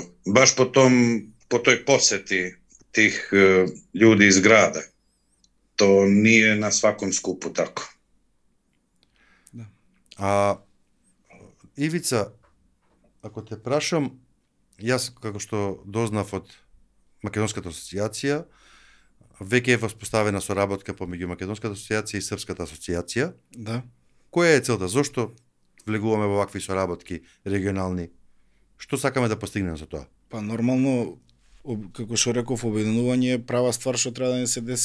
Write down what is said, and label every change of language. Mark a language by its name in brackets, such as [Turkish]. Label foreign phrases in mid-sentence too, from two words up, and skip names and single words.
[Serbian] Baš po toj poseti tih ljudi iz grada. To nije na svakom skupu tako. [Macedonian] Da. А Ивица, ако те прашам, јас како што дознав од Македонската асоциација, веќе е воспоставена соработка помеѓу Македонската асоциација и Српската асоциација. Да. Која е целта? Зошто влегуваме во вакви соработки регионални? Што сакаме да постигнеме со тоа? Па нормално, како што реков, обединување е [Serbian] права ствар [Macedonian] што треба да не се деси.